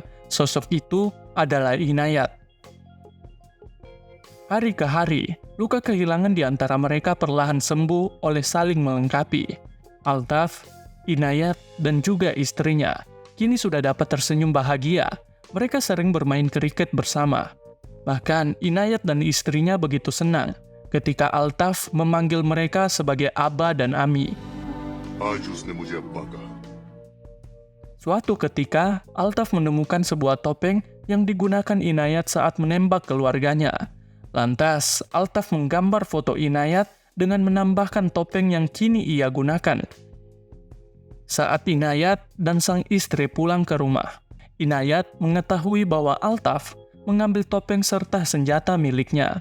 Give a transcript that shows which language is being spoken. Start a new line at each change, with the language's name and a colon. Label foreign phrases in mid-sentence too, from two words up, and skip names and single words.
Indonesian: Sosok itu adalah Inayat. Hari ke hari, luka kehilangan di antara mereka perlahan sembuh oleh saling melengkapi. Altaf, Inayat, dan juga istrinya kini sudah dapat tersenyum bahagia. Mereka sering bermain kriket bersama. Bahkan Inayat dan istrinya begitu senang ketika Altaf memanggil mereka sebagai Aba dan Ami.
Hindi: आज उसने मुझे अब्बा कहा।
Indonesian: Suatu ketika, Altaf menemukan sebuah topeng yang digunakan Inayat saat menembak keluarganya. Lantas, Altaf menggambar foto Inayat dengan menambahkan topeng yang kini ia gunakan. Saat Inayat dan sang istri pulang ke rumah, Inayat mengetahui bahwa Altaf mengambil topeng serta senjata miliknya.